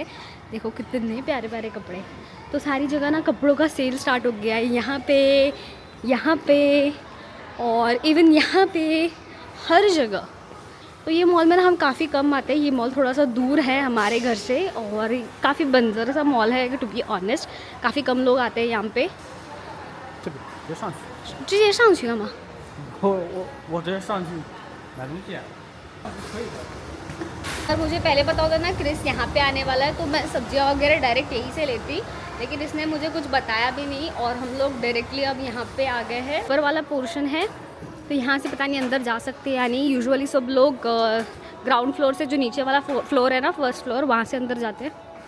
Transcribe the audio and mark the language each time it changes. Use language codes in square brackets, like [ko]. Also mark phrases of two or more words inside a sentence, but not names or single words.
[hi] देखो कितने प्यारे प्यारे कपड़े। तो सारी जगह ना कपड़ों का [en] sale start [hi] हो गया है, यहाँ पे और इवन यहाँ पे, हर जगह। तो ये मॉल में ना हम काफ़ी कम आते हैं। ये मॉल थोड़ा सा दूर है हमारे घर से, और काफ़ी बंजर सा मॉल है [en] to be honest. [hi] काफ़ी कम लोग आते हैं यहाँ पे। [zh] 这边别上去，直接上去了吗？我直接上去买东西，可以的。 [hi] अगर मुझे पहले पता होता ना क्रिस यहाँ पे आने वाला है, तो मैं सब्जियाँ वगैरह डायरेक्ट यहीं से लेती, लेकिन इसने मुझे कुछ बताया भी नहीं, और हम लोग डायरेक्टली अब यहाँ पे आ गए हैं। ऊपर वाला पोर्शन है, तो यहाँ से पता नहीं अंदर जा सकते या नहीं। यूजुअली सब लोग [en] ground floor [hi] से, जो नीचे वाला फ्लोर है ना, [en] first floor, [hi] वहाँ से अंदर जाते हैं।